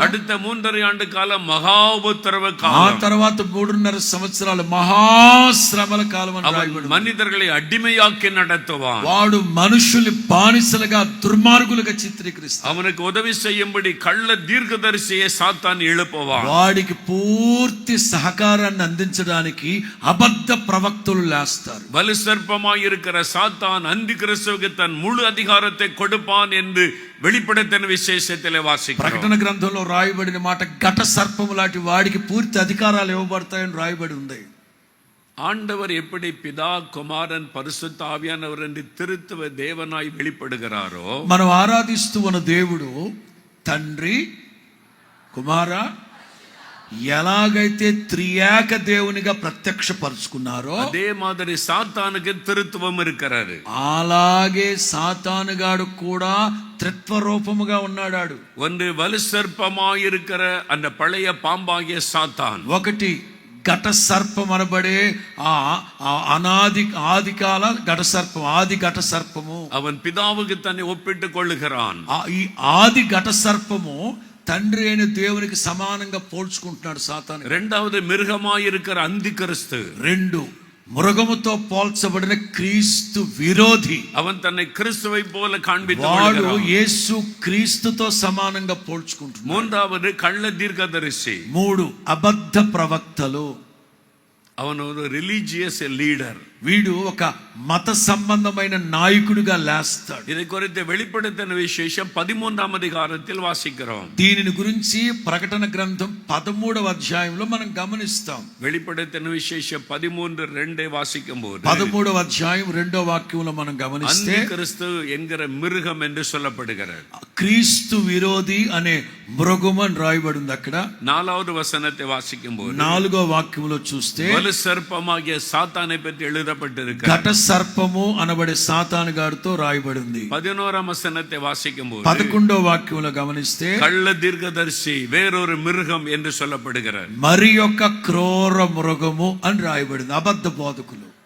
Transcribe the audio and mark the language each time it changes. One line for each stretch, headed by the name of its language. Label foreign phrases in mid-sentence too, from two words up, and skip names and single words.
Tamil: அடுத்த 3.5 ஆண்டு காலம் மகா உபத்திரவ ఆ காலம்.
Telugu: తర్వాత 3.5 సంవత్సరాలు మహాశ్రమల కాలం అని
Tamil: அவன்
Telugu: రాయబడి ఉంది.
Tamil: மனிதர்களை அடிமையாக்கி நடத்துவான்.
Telugu: వాడు మనుషుల్ని బానిసలుగా దుర్మార్గులుగా చిత్రీకరిస్తాడు.
Tamil: அவனுக்கு உதவி செய்யும்படி கள்ள தீர்க்கதரிசியை சாத்தான் எழுப்புவான்.
Telugu: వాడికి పూర్తి సహకారాన్ని అందించడానికి అబద్ధ ప్రవక్తలు లేస్తారు.
Tamil: வலு சர்ப்பமாய் இருக்கிற சாத்தான் அந்தி கிறிஸ்துவுக்கு தன் முழு அதிகாரத்தை கொடுப்பான் என்று வெளிப்படுத்தின விசேஷத்திலே வாசிக்கிறோம்.
Telugu: ప్రకటన గ్రంథంలో రాయబడిన మాట, ఘట సర్పము లాంటి వాడికి పూర్తి అధికారాలు ఇవ్వబడతాయని రాయబడి ఉంది.
Tamil: ஆண்டவர் எப்படி பிதா, குமாரன், பரிசுத்த ஆவியானவர் என்று திருத்துவ தேவனாய் வெளிப்படுகிறாரோ,
Telugu: మనం ఆరాధిస్తూ ఉన్న దేవుడు తండ్రి, కుమార, ఎలాగైతే త్రియేక దేవునిగా ప్రత్యక్షపరుచుకున్నారో
Tamil: அதே மாதிரி சாத்தானுக்கு திருத்துவம் இருக்கிறது.
Telugu: అలాగే సాతానుగాడు కూడా త్రిత్వ రూపముగా ఉన్నాడు.
Tamil: ஒன்று வலு சர்ப்பமாய் இருக்கிற அந்த பழைய பாம்பாகிய சாத்தான்.
Telugu: ఒకటి ఘట సర్పం అనబడే ఆ ఆదికాల ఘట సర్పం, ఆది ఘట సర్పము.
Tamil: அவன் பிதாவுக்கு தன்னை ஒப்பிட்டுக் கொள்ளுகிறான்.
Telugu: ఈ ఆది ఘట సర్పము తండ్రి అయిన దేవునికి సమానంగా పోల్చుకుంటున్నాడు సాతాను.
Tamil: இரண்டாவது மிருகமாய் இருக்கிற அந்தி கிறிஸ்து.
Telugu: 2 మృగముతో పోల్చబడిన క్రీస్తు విరోధి.
Tamil: அவன் தன்னை கிறிஸ்துவை போல காண்பித்துக்
Telugu: వాడు
Tamil: கொள்கிறான்.
Telugu: యేసు క్రీస్తుతో సమానంగా పోల్చుకుంటున్నాడు.
Tamil: மூன்றாவது கள்ள தீர்க்கதரிசி.
Telugu: 3 అబద్ధ ప్రవక్తలు.
Tamil: அவன் ஒரு
English: religious leader.
Telugu: వీడు ఒక మత సంబంధమైన నాయకుడిగా లేస్తాడు.
Tamil: இதை குறித்து வெளிப்படுத்தின விசேஷம் 13ஆம் அதிகாரத்தில் வாசிக்கிறோம்.
Telugu: దీనిని గురించి ప్రకటన గ్రంథం 13వ అధ్యాయంలో మనం గమనిస్తాం.
Tamil: வெளிப்படுத்தின விசேஷம் 13:2 வாசிக்கும் போது
Telugu: 13వ అధ్యాయం 2వ వాక్యంలో మనం గమనిస్తే
Tamil: அந்தி கிறிஸ்து என்கிற மிருகம் என்று சொல்லப்படுகிறது.
Telugu: క్రీస్తు విరోధి అనే మృగము అని రాయబడింది. అక్కడ
Tamil: 4வது వசனத்தை வாசிக்கும் போது
Telugu: 4వ వాక్యంలో చూస్తే
Tamil: வலு சர்ப்பமாகிய சாத்தானை பற்றி எழுதப்பட்டிருக்கிறது.
Telugu: ఘట సర్పము అనబడే సాతాను గాడితో రాయబడింది.
Tamil: 11ஆம் వசனத்தை வாசிக்கும் போது
Telugu: 11వ వాక్యంలో గమనిస్తే
Tamil: கள்ள தீர்க்கதரிசி வேறொரு மிருகம் என்று சொல்லப்படுகிறது.
Telugu: మరి యొక్క క్రూర మృగము అని రాయబడింది.